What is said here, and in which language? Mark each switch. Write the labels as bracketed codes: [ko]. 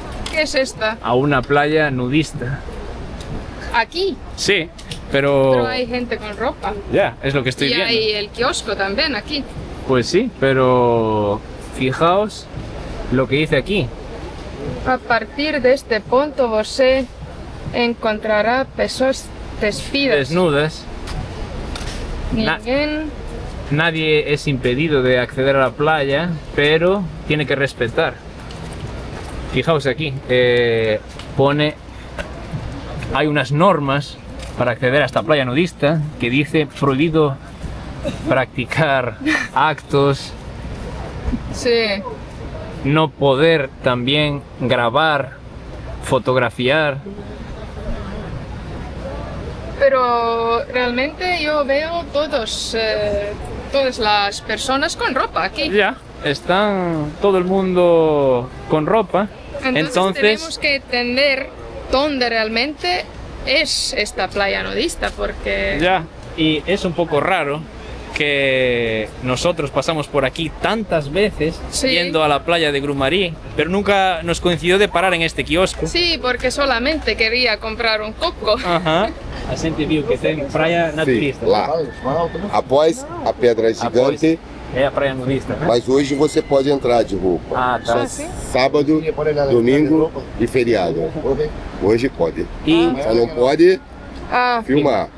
[es] ¿Qué es esta? A una playa nudista. Aquí. Sí, pero hay gente con ropa. Ya, es lo que estoy viendo. Y hay el kiosco también aquí. Pues sí, pero fijaos lo que dice aquí. A partir de este punto [pt] você encontrará pessoas despidas. [es] Desnudas. Nadie es impedido de acceder a la playa, pero tiene que respetar. Fijaos aquí, pone, hay unas normas para acceder a esta playa nudista que dice prohibido practicar actos. Sí. No poder también grabar, fotografiar. Pero realmente yo veo todas las personas con ropa aquí. Ya, están todo el mundo con ropa. Entonces tenemos que entender dónde realmente es esta playa nudista, porque... Ya, y es un poco raro que nosotros pasamos por aquí tantas veces yendo a la playa de Grumari, pero nunca nos coincidió de parar en este kiosco. Sí, porque solamente quería comprar un coco. Ajá. [pt] A gente viu que tem praia naturista. Sim, lá, após a pedra gigante. É a praia nudista, né? Mas hoje você pode entrar de roupa. Ah, tá. Sim. Sábado, domingo e feriado. Hoje pode. E só não pode filmar.